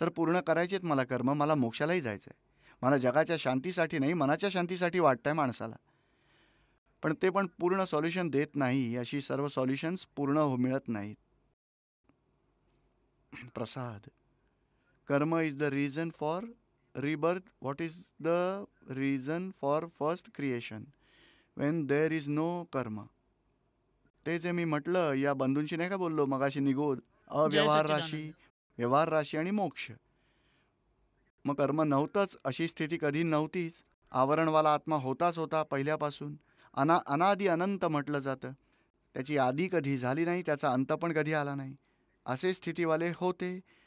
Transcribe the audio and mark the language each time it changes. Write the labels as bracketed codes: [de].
[mr] तर पूर्ण करायचेत मला कर्म, मला मोक्षालाही जायचं आहे. मला जगाच्या शांतीसाठी नाही, मनाच्या शांतीसाठी वाटतंय माणसाला. पण ते पण पूर्ण सॉल्युशन देत नाही. अशी सर्व सॉल्युशन्स पूर्ण मिळत नाहीत. [en] Prasad. Karma is the reason for rebirth. What is the reason for first creation when there is no karma? [mr] ते जे मी म्हटलं या बंधूंशी नाही का बोललो मगाशी निगोद, जय अव्यवहार राशी, सच्चिदानंद. व्यवहार राशी आणि मोक्ष. मग कर्म नव्हतंच अशी स्थिती कधी नव्हतीच. आवरणवाला आत्मा होताच होता पहिल्यापासून. अनादी अनंत म्हटलं जातं. त्याची आदी कधी झाली नाही, त्याचा अंत पण कधी आला नाही, असे स्थितीवाले होते.